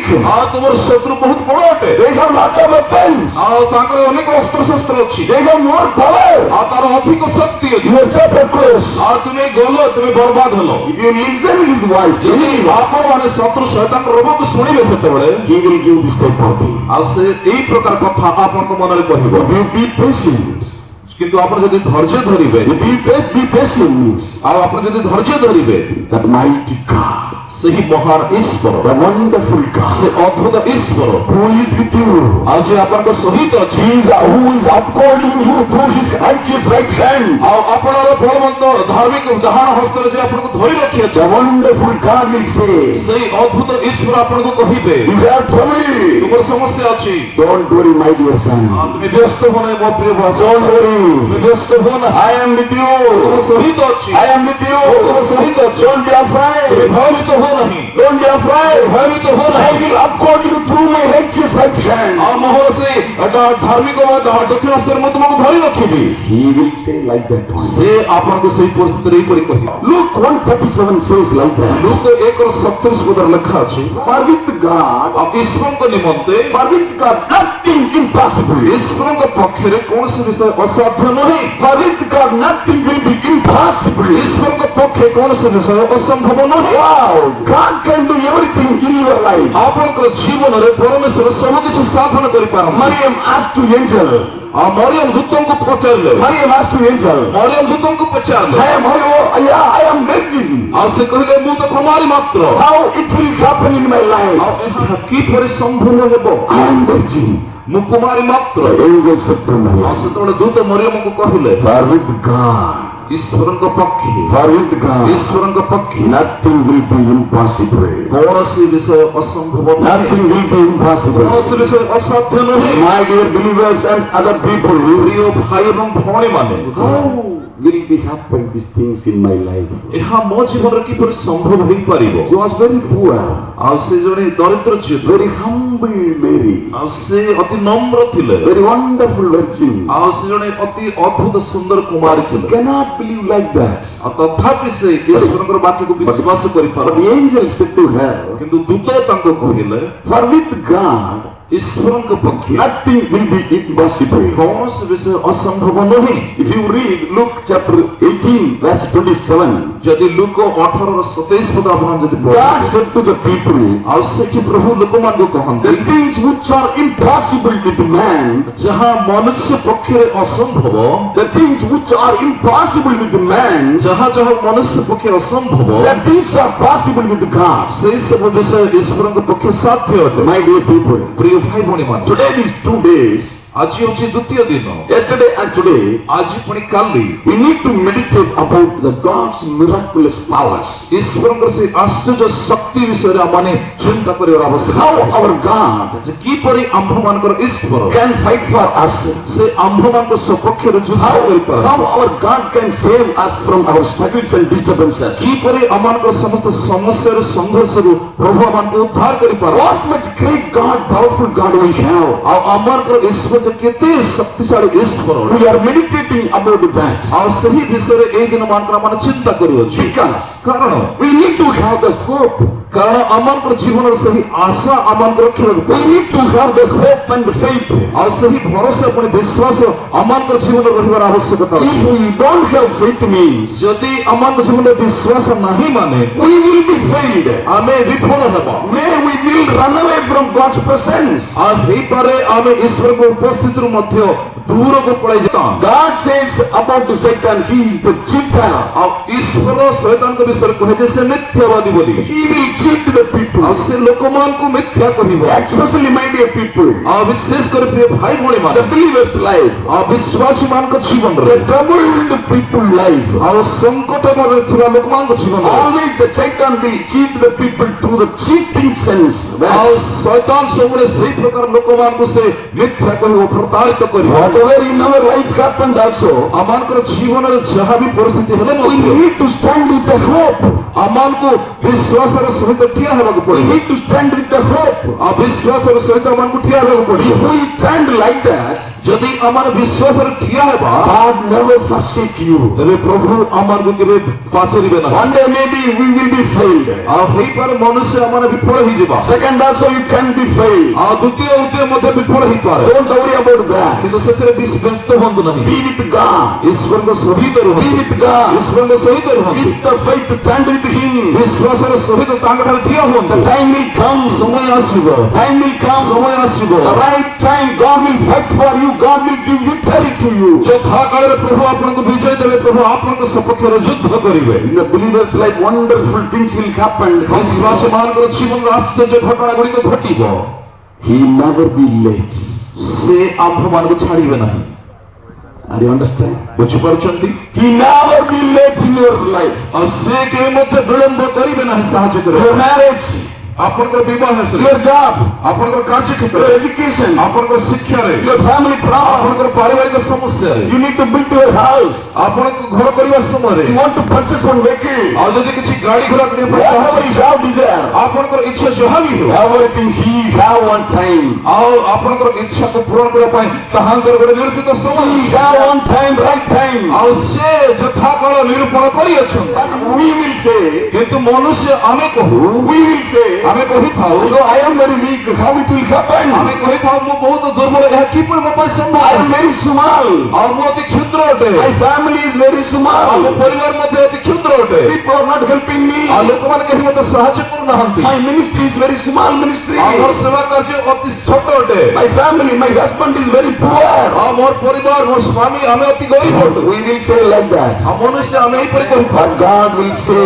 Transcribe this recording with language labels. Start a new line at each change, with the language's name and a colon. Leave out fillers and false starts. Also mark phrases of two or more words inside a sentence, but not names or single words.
Odia: ଆଉ ତୁମର ଶତ୍ରୁ ବହୁତ ବଡ ଅଟେ,
English: They have lot of weapons.
Odia: ଆଉ ତାଙ୍କର ଅନେକ ଅସ୍ତ୍ରଶସ୍ତ୍ର ଅଛି,
English: They have more power.
Odia: ଆଉ ତାର ଅଧିକ ଶକ୍ତି ଅଛି।
English: Your chapter close.
Odia: ଆଉ ତୁମେ ଗଲ, ତୁମେ ବର୍ବାଦ ହେଲ।
English: If you listen his voice,
Odia: ଯଦି
English: enemy voice,
Odia: ଆପଣମାନେ ଶତ୍ରୁ ଶୈତାନର ରୋଗକୁ ଶୁଣିବେ ସେତେବେଳେ,
English: he will give this type of thing.
Odia: ଆଉ ସେ ଏଇ ପ୍ରକାର କଥା ଆପଣଙ୍କ ମନରେ କହିବ।
English: You be patient.
Odia: କିନ୍ତୁ ଆପଣ ଯଦି ଧୈର୍ଯ୍ୟ ଧରିବେ,
English: Be patient means
Odia: ଆଉ ଆପଣ ଯଦି ଧୈର୍ଯ୍ୟ ଧରିବେ,
English: that mighty God,
Odia: ସେହି ମହାନ ଈଶ୍ୱର,
English: the wonderful God,
Odia: ସେ ଅଦ୍ଭୁତ ଈଶ୍ୱର,
English: who is with you,
Odia: ଆଉ ସେ ଆପଣଙ୍କ ସହିତ ଅଛି,
English: who is upholding you through his righteous right hand,
Odia: ଆଉ ଆପଣର ବଳବନ୍ତ ଧାର୍ମିକ ଡାହାଣ ହସ୍ତରେ ଯେ ଆପଣଙ୍କୁ ଧରି ରଖିଅଛି,
English: the wonderful God will say,
Odia: ସେଇ ଅଦ୍ଭୁତ ଈଶ୍ୱର ଆପଣଙ୍କୁ କହିବେ,
English: you have trouble.
Odia: ତୁମର ସମସ୍ୟା ଅଛି,
English: Don't worry, my dear son.
Odia: ତୁମେ ବ୍ୟସ୍ତ ହୁଅ ନାହିଁ ମୋ ପ୍ରିୟ ଭାଇ,
English: Don't worry.
Odia: ତୁମେ ବ୍ୟସ୍ତ ହୁଅ ନାହିଁ,
English: I am with
Odia: ତୁମ
English: you.
Odia: ସହିତ ଅଛି,
English: I am with
Odia: ତୁମ
English: you.
Odia: ସହିତ ଅଛି।
English: Don't be
Odia: ତୁମେ
English: afraid.
Odia: ଭୟଭୀତ ହୁଅ ନାହିଁ,
English: Don't be afraid.
Odia: ଭୟଭୀତ ହୁଅ
English: I
Odia: ନାହିଁ।
English: will uphold you through my righteous right hand.
Odia: ଆଉ ମୋର ସେଇ ଧାର୍ମିକ ଦକ୍ଷିଣ ହସ୍ତରେ ମୁଁ ତୁମକୁ ଧରି ରଖିବି।
English: He will say like that one.
Odia: ସେ ଆପଣଙ୍କୁ ସେଇ ପରିସ୍ଥିତିରେ ଏହିପରି କହିବ।
English: Luke 1:37 says like that.
Odia: ଲୁକ 1:37 ଲେଖା ଅଛି,
English: For with God,
Odia: ଆଉ ଈଶ୍ୱରଙ୍କ ନିମନ୍ତେ,
English: for with God, nothing impossible.
Odia: ଈଶ୍ୱରଙ୍କ ପକ୍ଷରେ କୌଣସି ବିଷୟ ଅସାଧ୍ୟ ନୁହେଁ।
English: For with God, nothing will be impossible.
Odia: ଈଶ୍ୱରଙ୍କ ପକ୍ଷେ କୌଣସି ବିଷୟ ଅସମ୍ଭବ ନୁହେଁ।
English: Wow, God can do everything in your life.
Odia: ଆପଣଙ୍କର ଜୀବନରେ ପରମେଶ୍ୱର ସବୁ କିଛି ସାଧନ କରିପାରନ୍ତି।
English: Mariam asked to angel.
Odia: ଆଉ ମରିୟମ ଦୂତଙ୍କୁ ପଚାରିଲେ,
English: Mariam asked to angel.
Odia: ମରିୟମ ଦୂତଙ୍କୁ ପଚାରିଲେ,
English: I am virgin.
Odia: ଆଉ ସେ କହିଲେ ମୁଁ ତ କୁମାରୀ ମାତ୍ର,
English: How it will happen in my life?
Odia: ଆଉ ଏହା କିପରି ସମ୍ଭବ ହେବ?
English: I am virgin.
Odia: ମୁଁ କୁମାରୀ ମାତ୍ର।
English: The angel said to
Odia: ଆଉ
English: Mariam,
Odia: ସେତେବେଳେ ଦୂତ ମରିୟମକୁ କହିଲେ,
English: for with God,
Odia: ଈଶ୍ୱରଙ୍କ ପକ୍ଷେ,
English: for with God,
Odia: ଈଶ୍ୱରଙ୍କ ପକ୍ଷେ
English: nothing will be impossible.
Odia: କୌଣସି ବିଷୟ ଅସମ୍ଭବ ନୁହେଁ,
English: Nothing will be impossible.
Odia: କୌଣସି ବିଷୟ ଅସାଧ୍ୟ ନୁହେଁ।
English: My dear believers and other people,
Odia: ପ୍ରିୟ ଭାଇ ଏବଂ ଭଉଣୀମାନେ,
English: how will be happen these things in my life?
Odia: ଏହା ମୋ ଜୀବନରେ କିପରି ସମ୍ଭବ ହେଇପାରିବ?
English: She was very poor,
Odia: ଆଉ ସେ ଜଣେ ଦରିଦ୍ର ଝିଅ,
English: very humble Mary,
Odia: ଆଉ ସେ ଅତି ନମ୍ର ଥିଲେ,
English: very wonderful virgin.
Odia: ଆଉ ସେ ଜଣେ ଅତି ଅଦ୍ଭୁତ ସୁନ୍ଦର କୁମାରୀ
English: She
Odia: ଥିଲେ।
English: cannot believe like that.
Odia: ଆଉ ତଥାପି ସେ ଈଶ୍ୱରଙ୍କର ବାକ୍ୟକୁ ବିଶ୍ୱାସ
English: But
Odia: କରିପାରନ୍ତି।
English: the angel said to her,
Odia: କିନ୍ତୁ ଦୂତ ତାଙ୍କୁ କହିଲେ,
English: for with God,
Odia: ଈଶ୍ୱରଙ୍କ ପକ୍ଷେ
English: nothing will be impossible.
Odia: କୌଣସି ବିଷୟ ଅସମ୍ଭବ ନୁହେଁ।
English: If you read Luke chapter 18, verse 27,
Odia: ଯଦି ଲୁକ 18:27 ପଦ ଆପଣ ଯଦି
English: God
Odia: ପଢିବେ,
English: said to the people,
Odia: ଆଉ ସେଠି ପ୍ରଭୁ ଲୋକମାନଙ୍କୁ କହନ୍ତି,
English: the things which are impossible with man,
Odia: ଯାହା ମନୁଷ୍ୟ ପକ୍ଷରେ ଅସମ୍ଭବ,
English: the things which are impossible with man,
Odia: ଯାହା ଯାହା ମନୁଷ୍ୟ ପକ୍ଷେ ଅସମ୍ଭବ,
English: the things are possible with God.
Odia: ସେଇ ସବୁ ବିଷୟ ଈଶ୍ୱରଙ୍କ ପକ୍ଷେ ସାଧ୍ୟ ଅଟେ।
English: My dear people,
Odia: ପ୍ରିୟ ଭାଇ ଭଉଣୀମାନେ,
English: today these 2 days,
Odia: ଆଜି ହେଉଛି ଦ୍ୱିତୀୟ ଦିନ,
English: yesterday and today,
Odia: ଆଜି ପୁଣି କାଲି
English: we need to meditate about the God's miraculous powers.
Odia: ଈଶ୍ୱରଙ୍କର ସେ ଆଶ୍ଚର୍ଯ୍ୟ ଶକ୍ତି ବିଷୟରେ ଆମମାନେ ଚିନ୍ତା କରିବାର ଆବଶ୍ୟକ।
English: How our God
Odia: ଯେ କିପରି ଆମ୍ଭମାନଙ୍କର ଈଶ୍ୱର
English: can fight for us.
Odia: ସେ ଆମ୍ଭମାନଙ୍କ ସପକ୍ଷରେ ଯୁଦ୍ଧ
English: How
Odia: କରିପାରନ୍ତି।
English: our God can save us from our struggles and disturbances.
Odia: କିପରି ଆମମାନଙ୍କର ସମସ୍ତ ସମସ୍ୟାରୁ ସଂଘର୍ଷରୁ ପ୍ରଭୁ ଆମମାନଙ୍କୁ ଉଦ୍ଧାର କରିପାରନ୍ତି।
English: What much great God, powerful God we have.
Odia: ଆଉ ଆମମାନଙ୍କର ଈଶ୍ୱର ଯେ କେତେ ଶକ୍ତିଶାଳୀ ଈଶ୍ୱର,
English: We are meditating about that.
Odia: ଆଉ ସେହି ବିଷୟରେ ଏଇ ଦିନ ମାନଙ୍କର ଆମେ ଚିନ୍ତା କରୁଅଛୁ।
English: Because
Odia: କାରଣ
English: we need to have the hope.
Odia: କାରଣ ଆମମାନଙ୍କର ଜୀବନରେ ସେହି ଆଶା ଆମମାନଙ୍କୁ ରଖିବାକୁ
English: We
Odia: ପଡ଼ିବ।
English: need to have the hope and faith.
Odia: ଆଉ ସେହି ଭରସା ପୁଣି ବିଶ୍ୱାସ ଆମମାନଙ୍କର ଜୀବନରେ ରହିବାର ଆବଶ୍ୟକତା
English: If
Odia: ଅଛି।
English: we don't have faith means
Odia: ଯଦି ଆମମାନଙ୍କ ଜୀବନରେ ବିଶ୍ୱାସ ନାହିଁ ମାନେ
English: we will be failed.
Odia: ଆମେ ବିଫଳ ହେବା।
English: May we will run away from God's presence.
Odia: ଆଉ ହେଇପାରେ ଆମେ ଈଶ୍ୱରଙ୍କ ଉପସ୍ଥିତିରୁ ମଧ୍ୟ ଦୂରକୁ ପଳାଇ ଯିବା।
English: God says about the Satan, he is the cheater.
Odia: ଆଉ ଈଶ୍ୱର ଶୈତାନଙ୍କ ବିଷୟରେ କହେ ଯେ ସେ ମିଥ୍ୟାବାଦୀ ବୋଲି।
English: He will cheat the people.
Odia: ଆଉ ସେ ଲୋକମାନଙ୍କୁ ମିଥ୍ୟା କହିବ।
English: Especially my dear people,
Odia: ଆଉ ବିଶେଷ କରି ପ୍ରିୟ ଭାଇ ଭଉଣୀ ମାନେ,
English: the believer's life,
Odia: ଆଉ ବିଶ୍ୱାସୀ ମାନଙ୍କ ଜୀବନରେ,
English: the troubled people life.
Odia: ଆଉ ସଂକଟମୟରେ ଥିବା ଲୋକମାନଙ୍କ ଜୀବନରେ
English: Always the Satan will cheat the people through the cheating sense.
Odia: ଆଉ ଶୈତାନ ସବୁବେଳେ ସେଇ ପ୍ରକାର ଲୋକମାନଙ୍କୁ ସେ ମିଥ୍ୟା କହିବ, ପ୍ରତାରିତ କରିବ।
English: Whatever in our life happened also,
Odia: ଆମମାନଙ୍କର ଜୀବନରେ ଯାହା ବି ପରିସ୍ଥିତି ହେଲେ
English: we
Odia: ମଧ୍ୟ
English: need to stand with the hope.
Odia: ଆମମାନଙ୍କୁ ବିଶ୍ୱାସର ସହିତ ଠିଆ ହେବାକୁ
English: We
Odia: ପଡ଼ିବ।
English: need to stand with the hope.
Odia: ଆଉ ବିଶ୍ୱାସର ସହିତ ଆମମାନଙ୍କୁ ଠିଆ ହେବାକୁ
English: If
Odia: ପଡ଼ିବ।
English: we stand like that,
Odia: ଯଦି ଆମର ବିଶ୍ୱାସରେ ଠିଆ ହେବା,
English: God never forsake you.
Odia: ତେବେ ପ୍ରଭୁ ଆମମାନଙ୍କୁ କେବେ ପାଚରିବେ ନାହିଁ।
English: One day maybe we will be failed.
Odia: ଆଉ ହେଇପାରେ ମନୁଷ୍ୟ ଆମମାନେ ବିଫଳ ହେଇଯିବା।
English: Second also you can be failed.
Odia: ଆଉ ଦ୍ୱିତୀୟ ଉଦ୍ୟମ ମଧ୍ୟ ବିଫଳ ହେଇପାରେ।
English: Don't worry about that.
Odia: କିନ୍ତୁ ସେଥିରେ ବ୍ୟସ୍ତ ହୁଅନ୍ତୁ ନାହିଁ।
English: Be with God.
Odia: ଈଶ୍ୱରଙ୍କ ସହିତ
English: Be
Odia: ରୁହନ୍ତୁ।
English: with God.
Odia: ଈଶ୍ୱରଙ୍କ ସହିତ ରୁହନ୍ତୁ।
English: With the faith stand with Him.
Odia: ବିଶ୍ୱାସର ସହିତ ତାଙ୍କଠାରେ ଠିଆ
English: The
Odia: ହୁଅନ୍ତୁ।
English: time will come.
Odia: ସମୟ ଆସିବ,
English: Time will come.
Odia: ସମୟ ଆସିବ।
English: The right time God will fight for you. God will give victory to you.
Odia: ଯଥା କାଳରେ ପ୍ରଭୁ ଆପଣଙ୍କୁ ବିଜୟ ଦେବେ, ପ୍ରଭୁ ଆପଣଙ୍କ ସପକ୍ଷରେ ଯୁଦ୍ଧ କରିବେ।
English: In the believer's life, wonderful things will happen.
Odia: ବିଶ୍ୱାସୀ ମାନଙ୍କର ଜୀବନର ଆଶ୍ଚର୍ଯ୍ୟ ଘଟଣା ଗୁଡ଼ିକ ଘଟିବ।
English: He never be late.
Odia: ସେ ଆମ୍ଭମାନଙ୍କୁ ଛାଡ଼ିବେ ନାହିଁ।
English: Are you understand?
Odia: ବୁଝିପାରୁଛନ୍ତି?
English: He never be late in your life.
Odia: ଆଉ ସେ କେବେ ମଧ୍ୟ ବିଳମ୍ବ କରିବେ ନାହିଁ ସାହାଯ୍ୟ କରିବେ।
English: Your marriage,
Odia: ଆପଣଙ୍କର ବିବାହ ହେଲେ,
English: your job,
Odia: ଆପଣଙ୍କର
English: your
Odia: କାର୍ଯ୍ୟକ୍ଷେତ୍ରରେ,
English: education,
Odia: ଆପଣଙ୍କର ଶିକ୍ଷାରେ,
English: your family problem.
Odia: ଆପଣଙ୍କର ପାରିବାରିକ ସମସ୍ୟାରେ,
English: You need to build your house.
Odia: ଆପଣଙ୍କୁ ଘର କରିବା ସମୟରେ,
English: You want to purchase one vehicle.
Odia: ଆଉ ଯଦି କିଛି ଗାଡ଼ି ଘୋଡ଼ା କିଣିବା ପାଇଁ
English: Whatever
Odia: ଚାହୁଁଛନ୍ତି,
English: you have desire,
Odia: ଆପଣଙ୍କର ଇଚ୍ଛା ଯାହା ବି ହେଉ,
English: everything He have one time.
Odia: ଆଉ ଆପଣଙ୍କର ଇଚ୍ଛାକୁ ପୂରଣ କରିବା ପାଇଁ ତାହାଙ୍କର ଗୋଟେ ନିରୂପିତ ସମୟ
English: He
Odia: ଅଛି।
English: have one time, right time.
Odia: ଆଉ ସେ ଯଥାକାଳ ନିରୂପଣ କରିଅଛନ୍ତି।
English: But we will say,
Odia: କିନ୍ତୁ ମନୁଷ୍ୟ ଆମେ କହୁ,
English: we will say,
Odia: ଆମେ କହିଥାଉ
English: No, I am very weak. How it will happen?
Odia: ଆମେ କହିଥାଉ ମୁଁ ବହୁତ ଦୁର୍ବଳ, ଏହା କିପରି ମୋ ପାଇଁ ସମ୍ଭବ?
English: I am very small.
Odia: ଆଉ ମୁଁ ଅତି କ୍ଷୁଦ୍ର ଅଟେ,
English: My family is very
Odia: ଆଉ
English: small.
Odia: ମୋ ପରିବାର ମଧ୍ୟ ଅତି କ୍ଷୁଦ୍ର ଅଟେ,
English: People are not helping me.
Odia: ଆଉ ଲୋକମାନେ କେହି ମୋତେ ସାହାଯ୍ୟ କରୁନାହାନ୍ତି,
English: My ministry is very small ministry.
Odia: ଆଉ ମୋର ସେବା କାର୍ଯ୍ୟ ଅତି ଛୋଟ ଅଟେ,
English: My family, my husband is very poor.
Odia: ଆଉ ମୋର ପରିବାର, ମୋର ସ୍ୱାମୀ ଆମେ ଅତି ଗରିବ ଅଟୁ।
English: We will say like that.
Odia: ଆଉ ମନୁଷ୍ୟ ଆମେ ଏହିପରି କହିଥାଉ,
English: But God will say,